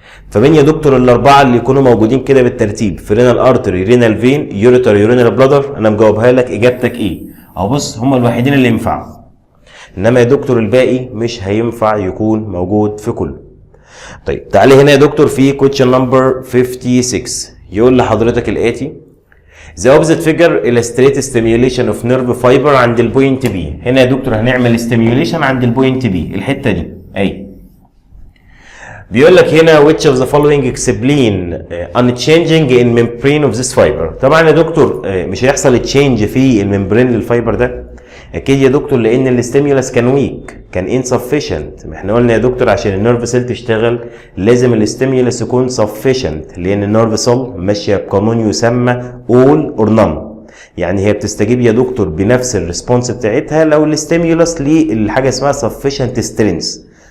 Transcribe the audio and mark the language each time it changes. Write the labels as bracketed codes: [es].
[ar] فمين يا دكتور الاربعه اللي يكونوا موجودين كده بالترتيب في رينال ارتري رينال فين يوريتر يورينال بلادر؟ انا مجاوبها لك، اجابتك ايه؟ اهو بص هم الوحيدين اللي ينفعوا، انما يا دكتور الباقي مش هينفع يكون موجود في كله. طيب تعالي هنا يا دكتور في [en] question number 56 [ar] يقول لحضرتك الاتي: [en] The opposite figure illustrates stimulation of nerve fiber [ar] عند البوينت B. هنا يا دكتور هنعمل stimulation عند البوينت B، الحته دي اهي. بيقول لك هنا [en] which of the following explain unchanging in membrane of this fiber. [ar] طبعا يا دكتور مش هيحصل تشينج في الممبرين للفايبر ده اكيد يا دكتور، لان الاستيمولس كان ويك، كان insufficient. ما احنا قلنا يا دكتور عشان النيرف سيل تشتغل لازم الاستيمولس يكون sufficient، لان النيرف سيل ماشيه بقانون يسمى all or none، يعني هي بتستجيب يا دكتور بنفس الريسبونس بتاعتها لو الاستيمولس ليه حاجه اسمها sufficient strength.